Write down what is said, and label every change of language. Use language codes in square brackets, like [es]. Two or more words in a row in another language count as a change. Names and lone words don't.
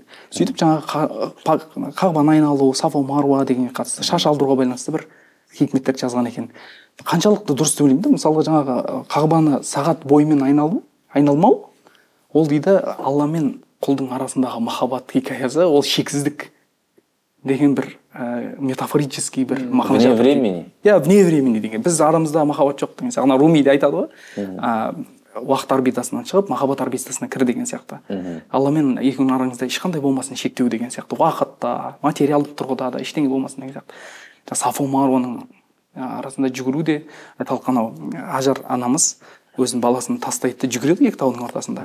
[kk] Сөйтіп жаңағы Қағбаны айналу, Сафа Маруа дегенге қатысты, шаш алдыруға байланысты бір хикметтер жазған екен. Қаншалықты дұрыс деп ойлаймын да, мысалға жаңағы Қағбаны сағат бойымен айналмау, ол дейді Алла мен құлдың арасындағы махаббат хикаясы, ол шексіздік деген бір метафорический бір махаббат. [ru] Вне времени. [kk] Иә, [ru] вне времени [kk] деген. Біз арамызда махаббат жоқ деген сияқты. Румиде айтады ғой. Уақыт орбитасынан шығып, махаббат орбитасына кір деген сияқты. Алла мен екеуінің араңызда ешқандай болмасын шектеу деген сияқты. Уақытта, материалдық тұрғыда да ештеңе болмасын деген сияқты. Сафа Маруаның арасында жүгіру де айталық анау Ажар анамыз өзінің баласын тастайды да жүгіреді екі таудың ортасында.